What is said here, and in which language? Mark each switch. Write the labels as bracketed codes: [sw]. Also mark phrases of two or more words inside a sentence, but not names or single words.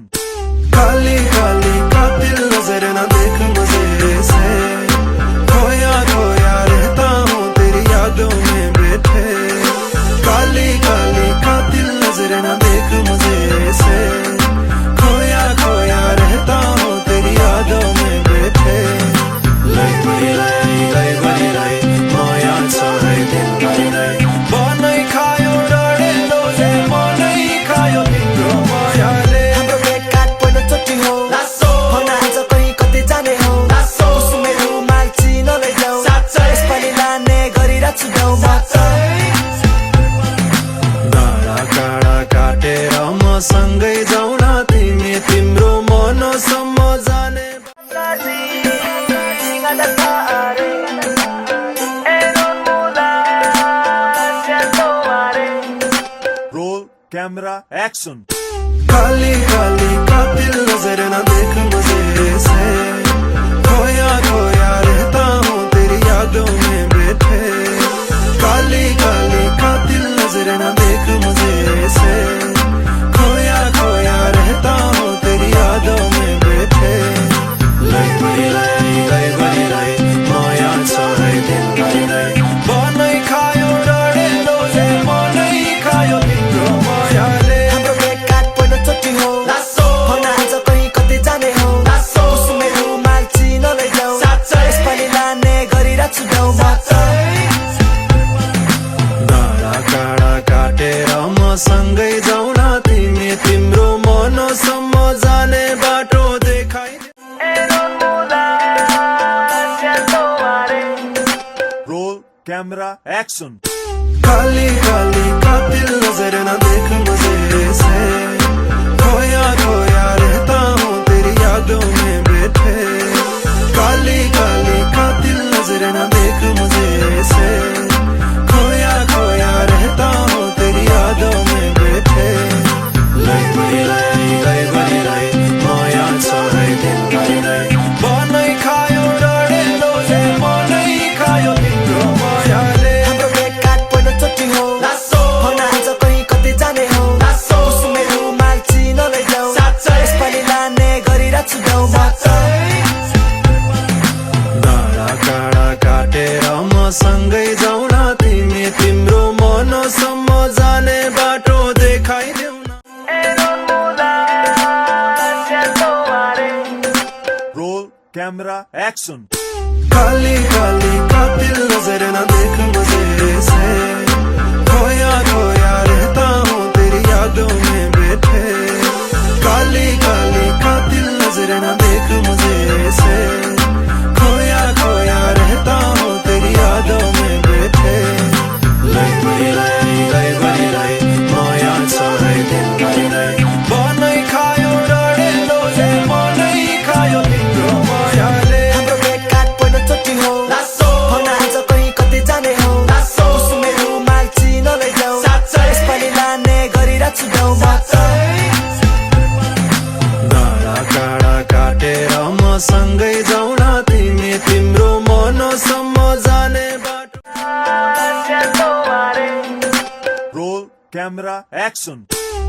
[hi] काली काली कातिल नजर न देख मुझे से, खोया खोया रहता हूँ तेरी यादों में बैठे। काली काली कातिल नजर न देख मुझे से, खोया खोया रहता हूँ तेरी यादों में बैठे। [ne] लै बड़ी लै माया छ दिन भरि नै, बनै खायो डढेलो जे मनै खायो तिम्रो मायाले। हाम्रो भेटघाट पहिलो चोटि हो, भन आज कहीँ कतै जाने हो, कुसुमेहरू माल चिनो लैजाऊ, यसपालि लाने गरिरहेको छु गाउँमा। डाँडा काँडा काटेर म सँगै जाउँ न, तिमी तिम्रो मनसम्म जाने। [en] roll camera action. [hi] काली काली कातिल नजर न देख मुझे से, खोया खोया रहता हूँ तेरी यादों में बैठे। काली काली कातिल नजर न देख मुझे से, खोया खोया रहता हूँ तेरी यादों में बैठे। [ne] लै बड़ी लै माया छ दिन भरि नै, बनै खायो डढेलो जे मनै खायो तिम्रो मायाले। हाम्रो भेटघाट पहिलो चोटि हो, भन आज कहीँ कतै जाने हो, कुसुमेहरू माल चिनो लैजाऊ, यसपालि लाने गरिरहेको छु गाउँमा। डाँडा काँडा काटेर म सँगै जाउँ न, तिमी तिम्रो मनसम्म जाने बाटो देखाइ। [en] roll camera action. [hi] काली काली कातिल नजर न देख मुझे से, खोया खोया रहता हूँ तेरी यादों में बैठे। काली काली कातिल नजर न देख मुझे से, खोया खोया रहता हूँ तेरी यादों में बैठे। [ne] लै बड़ी लै माया छ दिन भरि नै, बनै खायो डढेलो जे मनै खायो तिम्रो मायाले। हाम्रो भेटघाट पहिलो चोटि हो, भन आज कहीँ कतै जाने हो, कुसुमेहरू माल चिनो लैजाऊ, यसपालि लाने गरिरहेको छु गाउँमा। डाँडा काँडा काटेर म सँगै जाउँ न, तिमी तिम्रो मनसम्म जाने बाटो देखाइदेऊ न। [en] roll camera action. [hi] काली काली कातिल नजर न देख मुझे से, खोया खोया रहता हूँ तेरी यादों में बैठे। काली काली कातिल नजर न देख मुझे से, खोया खोया रहता हूँ तेरी यादों में बैठे। [ne] लै बड़ी लै माया छ दिन भरि नै, बनै खायो डढेलो जे मनै खायो तिम्रो मायाले। हाम्रो भेटघाट पहिलो चोटि हो, भन आज कहीँ कतै जाने हो, कुसुमेहरू माल चिनो लैजाऊ, यसपालि लाने गरिरहेको छु गाउँमा। डाँडा काँडा काटेर म सँगै जाउँ न, तिमी तिम्रो मनसम्म जाने बाटो। [en] roll camera action.